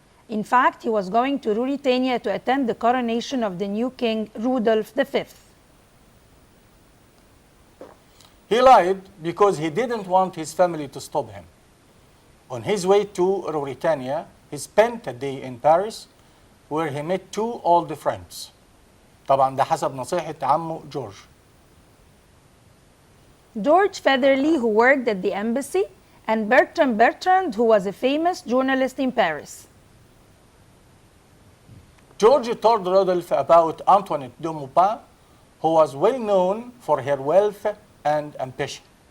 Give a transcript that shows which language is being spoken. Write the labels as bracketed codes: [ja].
[en] In fact, he was going to Ruritania to attend the coronation of the new king, Rudolph V. He lied because he didn't want his family to stop him. On his way to Ruritania, he spent a day in Paris where he met two old friends. [ar] طبعا ده حسب نصيحة عمه جورج. [en] George Featherly, who worked at the embassy, and Bertrand Bertrand, who was a famous journalist in Paris. George told Rodolphe about Antoinette de Maupin, who was well known for her wealth and ambition.